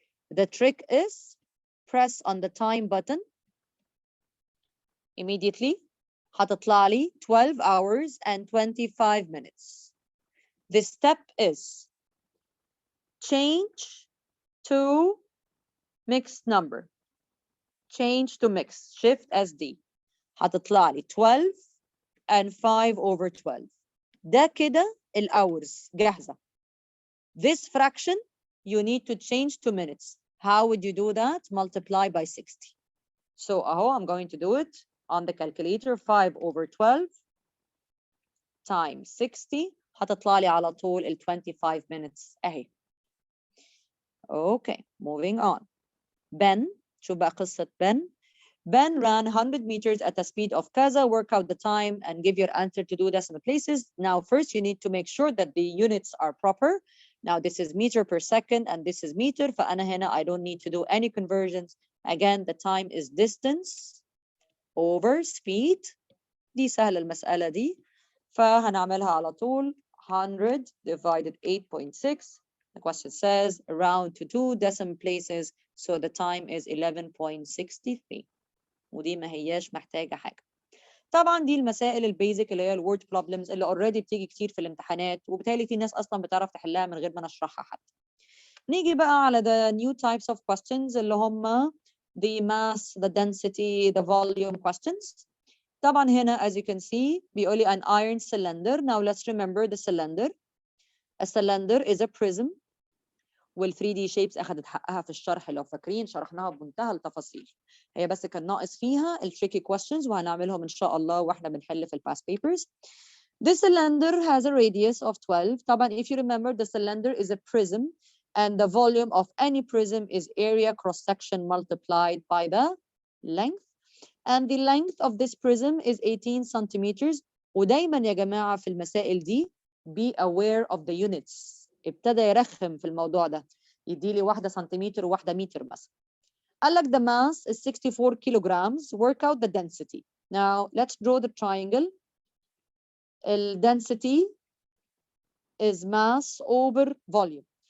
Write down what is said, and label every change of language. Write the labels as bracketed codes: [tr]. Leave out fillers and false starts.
[en] The trick is press on the time button. Immediately [ar] هتطلع لي [en] 12 hours and 25 minutes. The step is change to mixed number. Change to mixed. Shift SD. [ar] هتطلع لي [en] 12 and 5 over 12. [ar] ده كده الhours جاهزة. [en] This fraction you need to change to minutes. How would you do that? Multiply by 60. So I'm going to do it on the calculator. 5 over 12 times 60 [ar] هتطلع لي على طول ال [en] 25 minutes [ar] اهي. [en] Okay, moving on. [ar] Ben, شو بقى قصة Ben? [en] Ben ran 100 meters at a speed of [ar] كذا. [en] Work out the time and give your answer to do decimal places. Now, first you need to make sure that the units are proper. Now, this is meter per second and this is meter. [ar] فأنا هنا [en] I don't need to do any conversions. Again, the time is distance over speed. [ar] دي سهلة المسألة دي. فهنعملها على طول 100 divided 8.6. [en] The question says round to 2 decimal places. So the time is 11.63. [ar] ودي ما هياش محتاجة حاجة. طبعا دي المسائل البيزك اللي هي الورد بروبلمز اللي اوريدي بتيجي كتير في الامتحانات وبالتالي في ناس اصلا بتعرف تحلها من غير ما نشرحها حتى. نيجي بقى على [en] the new types of questions [ar] اللي هم [en] the mass, the density, the volume questions. [ar] طبعا هنا [en] as you can see [ar] بيقول لي [en] an iron cylinder. Now let's remember the cylinder. A cylinder is a prism. [ar] وال 3D shapes أخذت حقها في الشرح لو فاكرين شرحناها بمنتهى التفاصيل. هي بس كان ناقص فيها ال tricky questions وهنعملهم إن شاء الله وإحنا بنحل في ال past papers. [en] This cylinder has a radius of 12. [ar] طبعا [en] if you remember the cylinder is a prism and the volume of any prism is area cross section multiplied by the length. And the length of this prism is 18 centimeters. [ar] ودايما يا جماعة في المسائل دي [en] be aware of the units. [ar] ابتدى يرخم في الموضوع ده يدي لي واحدة سنتيمتر وواحدة متر مثلا. قال لك [en] the mass is 64 kilograms. Work out the density. Now let's draw the triangle. The density is mass over volume.